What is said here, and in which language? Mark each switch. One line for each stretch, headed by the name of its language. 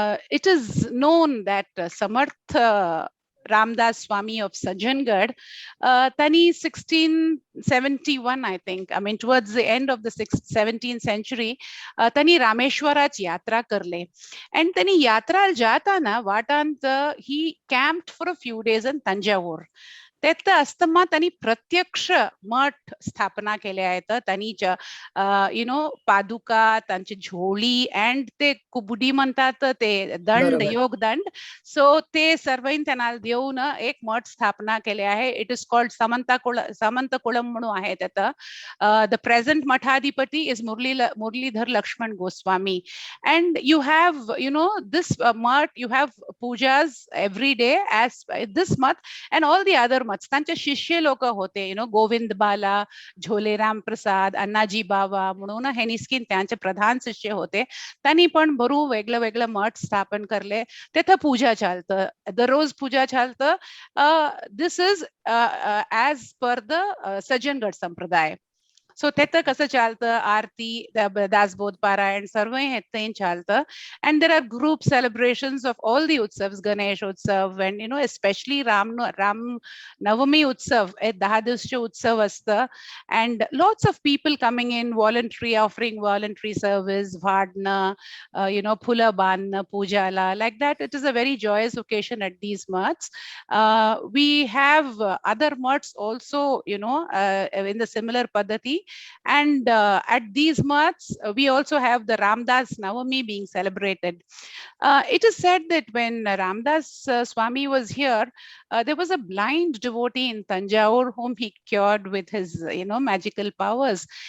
English: It is known that Samarth Ramdas Swami of Sajjangarh, Tani 1671, I think, I mean towards the end of the 17th century,
Marathi: Tani Rameshwarach yatra karle.
English: And
Marathi: Tani yatra jatana vatant
English: he camped for a few days in Tanjavur.
Marathi: त्यात असताना त्यांनी प्रत्यक्ष मठ स्थापना केल्या आहेत. त्यांनी you know पादुका, त्यांची झोळी, अँड ते कुबुडी म्हणतात ते दंड, योगदंड. सो ते सर्व त्यांना देऊन एक मठ स्थापना केले आहे.
English: it is called Samant Kulam
Marathi: म्हणून आहे त्यात.
English: The present मठाधिपती is Muralidhar Laxman Goswami. And you have you know this math, you have pujas every day as this math and all the other math.
Marathi: त्यांचे शिष्य लोक होते, यु नो गोविंद बाला, झोलेराम प्रसाद, अण्णाजी बावा म्हणून हे निस्किन त्यांचे प्रधान शिष्य होते. त्यांनी पण भरू वेगळं वेगळं मठ स्थापन करले. तिथं पूजा चालतं, दररोज पूजा चालतं.
English: This is as per the Sajjangad sampradaya.
Marathi: सो तिथं कसं चालतं, आरती, दासबोध पारायण सर्व हे चालतं.
English: and there are group celebrations of all the utsavs, Ganesh utsav, and you know especially Ram Navami utsav,
Marathi: 10 दिवसचे उत्सव असतं.
English: and lots of people coming in, voluntary offering voluntary service, वाढणं, you know
Marathi: फुलं बांधणं पूजाला,
English: Like that. It is a very joyous occasion at these mats. We have other mats also, you know, in the similar paddhati. And at these mats, we also have the Ramdas Navami being celebrated. It is said that when Ramdas Swami was here, there was a blind devotee in Tanjavur whom he cured with his, you know, magical powers.